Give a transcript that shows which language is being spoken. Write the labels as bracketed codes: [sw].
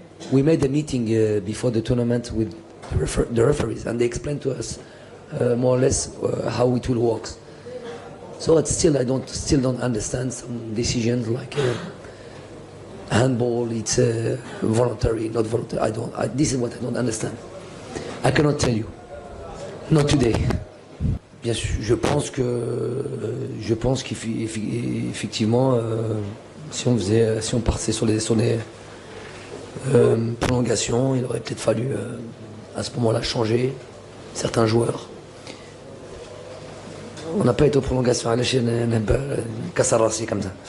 [en] We made a meeting before the tournament with the referees, and they explained to us more or less how it will work. So it's still I don't understand some decisions like handball. It's voluntary, not voluntary. This is what I don't understand. I cannot tell you. Not today. [fr] Bien sûr, je pense qu'effectivement, si on partait sur les prolongations, il aurait peut-être fallu à ce moment-là changer certains joueurs. On n'a pas été aux prolongations, [ar] علاش نكسر راسي [fr] comme ça.